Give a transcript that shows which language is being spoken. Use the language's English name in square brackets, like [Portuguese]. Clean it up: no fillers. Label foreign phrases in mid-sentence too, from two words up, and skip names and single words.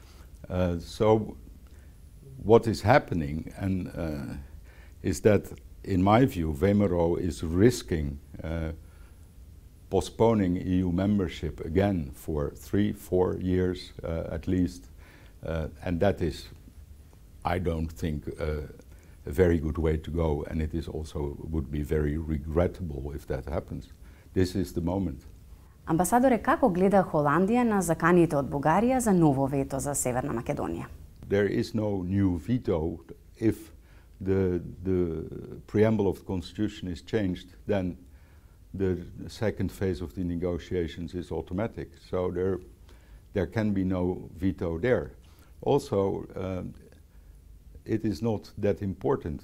[English] So what is happening is that, in my view, Vemero is risking postponing EU membership again for 3-4 years at least, and that is, I don't think, a very good way to go, and it is also would be very regrettable if that happens. This is the moment. [Macedonian] Амбасадоре, како гледа Холандија на заканите од Бугарија за ново вето за Северна Македонија? [English] There is no new veto. If the preamble of the constitution is changed, then the second phase of the negotiations is automatic. So there can be no veto there. Also, it is not that important.